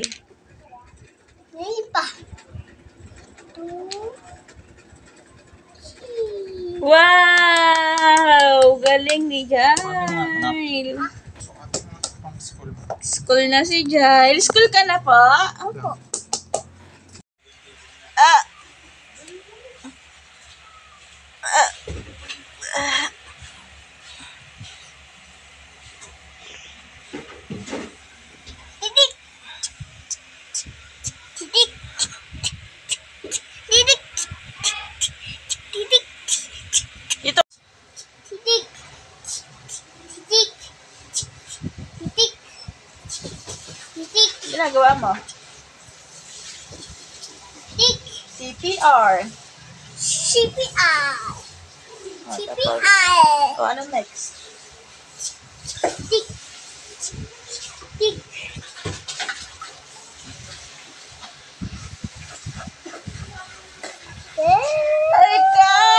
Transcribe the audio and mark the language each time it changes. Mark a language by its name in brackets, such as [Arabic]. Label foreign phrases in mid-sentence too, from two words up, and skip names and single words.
[Filipino] Naiihin pa. 2. 3. Wow! Galing ni Jail. Sukat mo pang school. School na si Jail. School ka na po? Opo. Ah! Titik. Titik. Titik. Titik. Ito. Titik. Titik. Titik. Titik. Ginagawa mo? Titik. CPR. CPI. O, tapos, CPI. o, ano next? Titik. Titik. Ay ka!